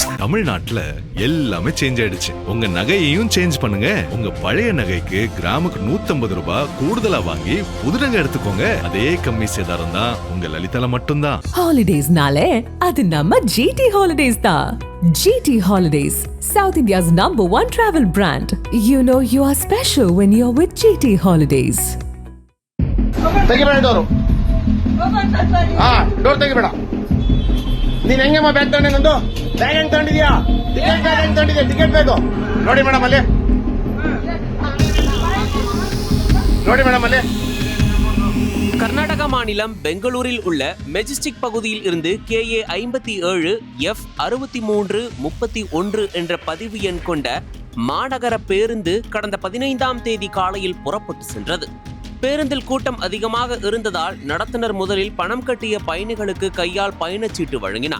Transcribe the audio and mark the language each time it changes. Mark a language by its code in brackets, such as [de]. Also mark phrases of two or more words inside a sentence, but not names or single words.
[ta] தமிழ்நாட்டுல எல்லாமே சேஞ்ச் ஆயிடுச்சு. உங்க நகையையும் சேஞ்ச் பண்ணுங்க. உங்க பழைய நகைக்கு கிராமுக்கு 150 ரூபாய் கூடுதலா வாங்கி புது நகை எடுத்துக்கோங்க. அதே கம்மி சேதாரம் தான் உங்க லலிதால மட்டும்தான். ஹாலிடேஸ்னாலே அது நம்ம ஜிடி ஹாலிடேஸ் தான். [en] GT Holidays, South India's #1 travel brand. You know you are special when you're with GT Holidays. [kn] ತೆಗಿಬೇಡ ಡೋರು. ಡೋರ್ ತೆಗಿಬೇಡ. ನೀನ್ ಹೆಂಗಮ್ಮ ಬ್ಯಾಗ್ ತಗೊಂಡೆ? ನಂದು ಬ್ಯಾಗ್ ಹೆಂಗ್ ತಗೊಂಡಿದ್ಯಾ? ಟಿಕೆಟ್ ಬ್ಯಾಗ್ ಹೆಂಗ್ ತಗೊಂಡಿದ್ಯಾ? ಟಿಕೆಟ್ ಬೇಕು ನೋಡಿ ಮೇಡಮ್ ಅಲ್ಲಿ. ನೋಡಿ ಮೇಡಮ್ ಅಲ್ಲಿ. [ta] கர்நாடக மாநிலம் பெங்களூரில் உள்ள மெஜஸ்டிக் பகுதியில் இருந்து KA 57 F63 31 என்ற பதிவு எண் கொண்ட மாநகர பேருந்து கடந்த 15ஆம் தேதி காலையில் புறப்பட்டு சென்றது. பேருந்தில் கூட்டம் அதிகமாக இருந்ததால் நடத்துனர் முதலில் பணம் கட்டிய பயணிகளுக்கு கையால் பயணச்சீட்டு வழங்கினார்.